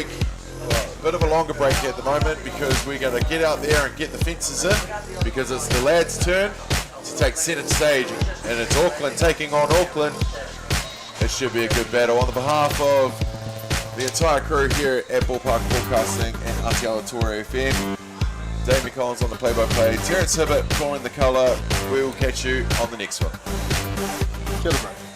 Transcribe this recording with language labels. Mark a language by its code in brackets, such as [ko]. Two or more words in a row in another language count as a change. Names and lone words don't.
[en] Well, a bit of a longer break at the moment because we're going to get out there and get the fences in because it's the lads' turn to take centre stage, and it's Auckland taking on Auckland. It should be a good battle. On the behalf of the entire crew here at Ballpark Broadcasting and Atiawa Toa FM, Damien Collins on the play-by-play, Terence Hibbert calling the colour. We will catch you on the next one. [mi] Kia ora, mate.